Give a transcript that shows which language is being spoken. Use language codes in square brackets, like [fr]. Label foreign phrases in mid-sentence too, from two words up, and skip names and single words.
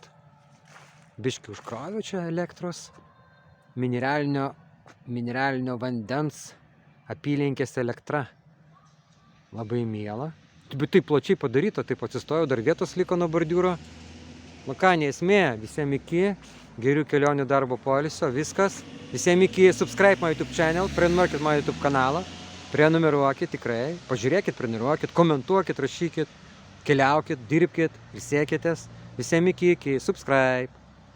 [lt] Biškį užkroviau čia elektros. Mineralinio vandens apylinkės elektra. Labai miela. Bet taip plačiai padaryta, taip atsistojau, dar vietos liko nuo bordiūro. Ką, nesmė, visiems iki, gerių kelionių darbo poilsio, viskas. Visiems iki, [en] subscribe my YouTube channel, [lt] prenumeruokit mano YouTube kanalą, prenumeruokit tikrai, pažiūrėkit, prenumeruokit, komentuokit, rašykit, keliaukit, dirbkit, ilsėkitės. Visiems iki, subscribe.